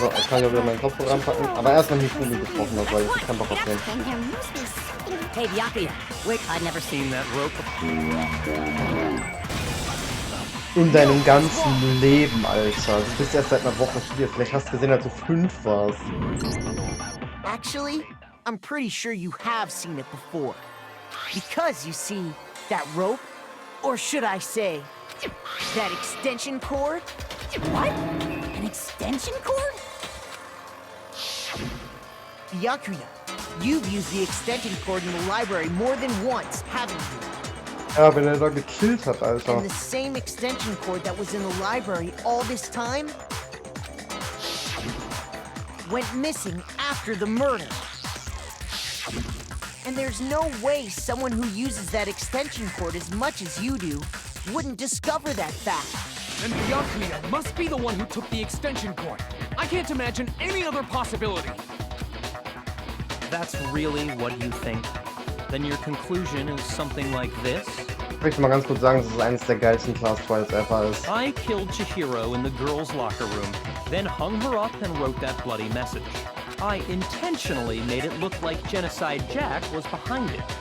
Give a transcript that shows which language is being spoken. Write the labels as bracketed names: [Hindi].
[German] So, ich kann ja wieder meinen Kopfhörer anpacken. Aber erstmal nicht Kuli gesprochen hat, weil ich keinen Bock auf den. [English] Then there must be something. Hey, Byakuya, wait, I've never seen that rope before. [German] In deinem ganzen Leben, Alter. Du bist erst seit einer Woche hier. Vielleicht hast du gesehen, als du 5 warst. [English] Actually, I'm pretty sure you have seen it before. Because, you see, that rope, or should I say, that extension cord? What? An extension cord? Byakuya, you've used the extension cord in the library more than once, haven't you? [German] Ja, wenn er da gekillt hat, Alter. [English] And the same extension cord that was in the library all this time went missing after the murder. And there's no way someone who uses that extension cord as much as you do wouldn't discover that fact. And Byakuya must be the one who took the extension cord. I can't imagine any other possibility. That's really what you think? Then your conclusion is something like this? [German] Ich möchte mal ganz kurz sagen, dass es eines der geilsten Class Trials ever ist. [English] I killed Chihiro in the girls' locker room, then hung her up and wrote that bloody message. I intentionally made it look like Genocide Jack was behind it.